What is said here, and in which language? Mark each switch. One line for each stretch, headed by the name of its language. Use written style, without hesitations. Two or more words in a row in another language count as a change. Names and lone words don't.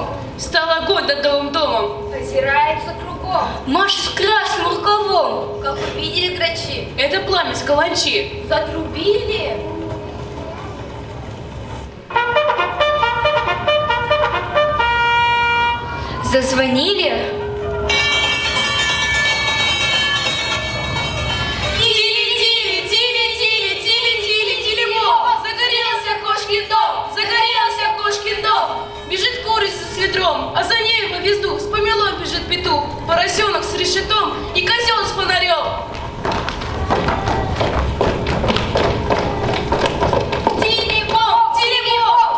Russian: Стал огонь над новым домом. Озирается кругом. Маша с красным рукавом. Как увидели грачи, Это пламя с каланчи. Затрубили. Зазвонили. Тили-тили-тили-тили-тили-тили-мо! Загорелся кошкин дом! Бежит курица с ведром, а за ней по гнезду с помелом бежит петух, поросенок с решетом и козел с фонарем. Тили-бом!